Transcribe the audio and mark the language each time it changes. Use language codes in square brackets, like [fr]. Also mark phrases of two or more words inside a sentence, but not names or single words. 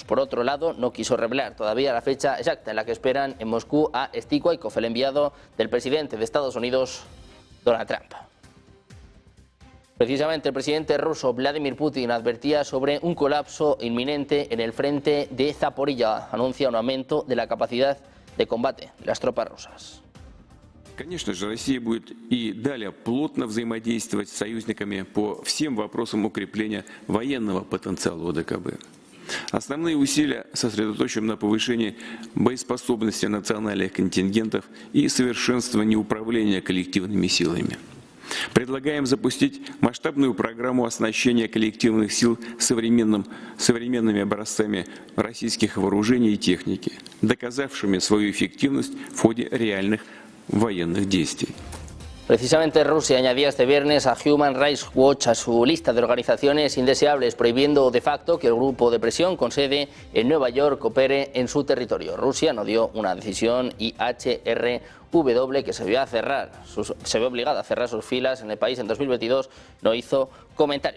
[es] Por otro lado, no quiso revelar todavía la fecha exacta en la que esperan en Moscú a Stikoykov, el enviado del presidente de Estados Unidos, Donald Trump. Precisamente el presidente ruso Vladimir Putin advertía sobre un colapso inminente en el frente de Zaporilla. Anuncia un aumento de la capacidad de combate de las tropas rusas. [ru] Конечно же, Россия будет и далее плотно взаимодействовать с союзниками по всем вопросам укрепления военного потенциала ОДКБ. Основные усилия сосредоточим на повышении боеспособности национальных контингентов и совершенствовании управления коллективными силами. Предлагаем запустить масштабную программу оснащения коллективных сил современными образцами российских вооружений и техники, доказавшими свою эффективность в ходе реальных военных действий. [es] Precisamente Rusia añadía este viernes a Human Rights Watch a su lista de organizaciones indeseables, prohibiendo de facto que el grupo de presión con sede en Nueva York opere en su territorio. Rusia no dio una decisión y HRW, que se vio obligada a cerrar sus filas en el país en 2022, no hizo comentarios.